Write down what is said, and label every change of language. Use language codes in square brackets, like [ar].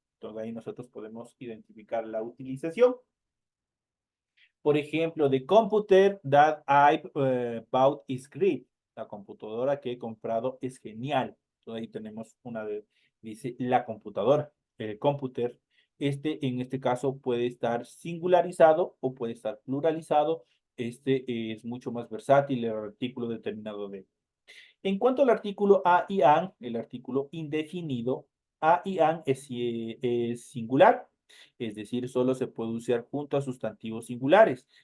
[es] Entonces ahí nosotros podemos identificar la utilización. Por ejemplo, [en] the computer that I bought is great. [es] La computadora que he comprado es genial. Entonces ahí tenemos una de, dice la computadora, el computer. En este caso puede estar singularizado o puede estar pluralizado. Es mucho más versátil el artículo determinado de. En cuanto al artículo a y an, el artículo indefinido, a y an es singular, es decir, solo se puede usar junto a sustantivos singulares.